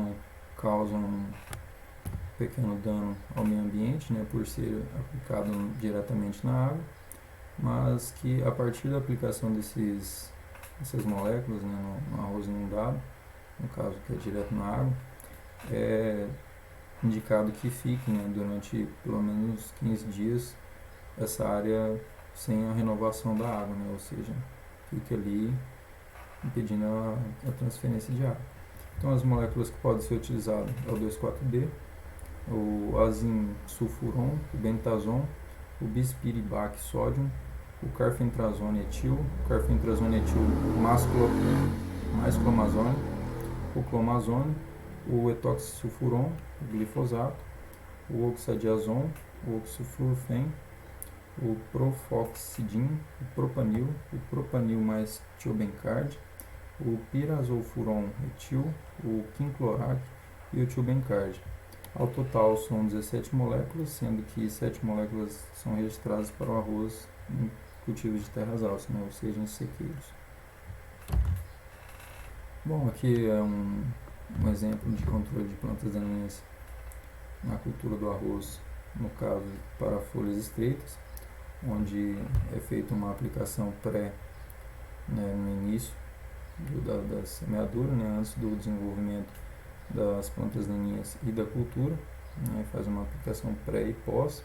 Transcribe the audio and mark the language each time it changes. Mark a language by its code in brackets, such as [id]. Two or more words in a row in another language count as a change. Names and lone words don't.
[pt] não, causam um pequeno dano ao meio ambiente, né, por ser aplicado diretamente na água, mas que a partir da aplicação dessas moléculas, né, no arroz inundado, no caso que é direto na água, é indicado que fique, né, durante pelo menos 15 dias essa área sem a renovação da água, né, ou seja, fique ali impedindo a transferência de água. Então, as moléculas que podem ser utilizadas é o 2,4-D, o azim-sulfuron, o bentazon, o bispiribac sódio, o carfentrazone etil, o carfentrazone etil mais clomazone, o clomazone, o etoxisulfuron, o glifosato, o oxadiazon, o oxiflurfen, o profoxidin, o propanil mais tiobencard, o pirazolfuron etil, o quinclorac e o tiobencard. Ao total são 17 moléculas, sendo que 7 moléculas são registradas para o arroz em cultivos de terras altas, né, ou seja, em sequeiros. Bom, aqui é um exemplo de controle de plantas daninhas na cultura do arroz, no caso para folhas estreitas, onde é feita uma aplicação pré, né, no início da semeadura, né, antes do desenvolvimento das plantas daninhas e da cultura, né, faz uma aplicação pré e pós.